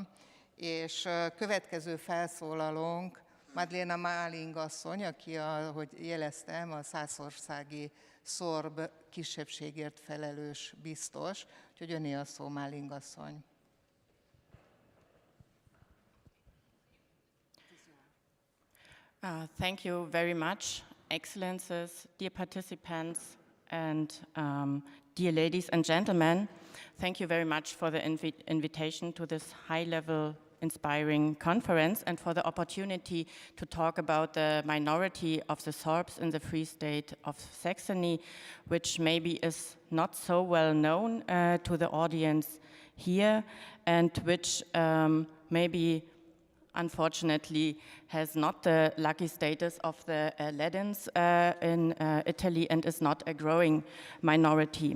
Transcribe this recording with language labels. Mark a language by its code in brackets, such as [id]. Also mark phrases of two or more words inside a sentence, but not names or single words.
[hu] És következő felszólalónk Madlena Máling asszony, aki, ahogy jeleztem, a szászországi szorb kisebbségért felelős biztos, úgyhogy öné a szó, Máling asszony. [en] Thank you very much, Excellences, dear participants, and dear ladies and gentlemen. Thank you very much for the invitation to this high-level inspiring conference and for the opportunity to talk about the minority of the Sorbs in the Free State of Saxony, which maybe is not so well known to the audience here, and which maybe unfortunately has not the lucky status of the Ladins in Italy and is not a growing minority.